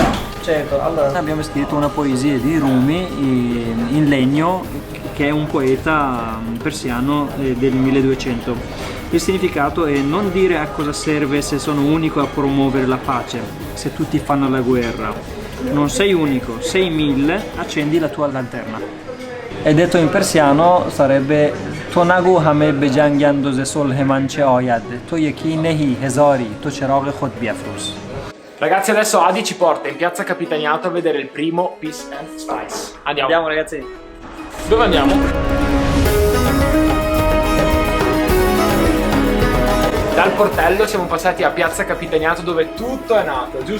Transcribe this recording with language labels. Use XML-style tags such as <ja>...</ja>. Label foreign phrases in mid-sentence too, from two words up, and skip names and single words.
<it>Certo, allora abbiamo scritto una poesia di Rumi in legno, che è un poeta persiano del 1200. Il significato è: non dire a cosa serve se sono unico a promuovere la pace, se tutti fanno la guerra. Non sei unico, sei 1000, accendi la tua lanterna. E detto in persiano sarebbe:</it> <fa>تو نگو همه به جنگ اندوز صلح من چه آید، تو یکی نهی هزاری، تو چراغ خود بیفروز.</fa> <it>Ragazzi, adesso Adi ci porta in piazza Capitaniato a vedere il primo Peace and Spice. Andiamo ragazzi. Dove andiamo? Dal Portello siamo passati a piazza Capitaniato, dove tutto è nato, giusto?</it>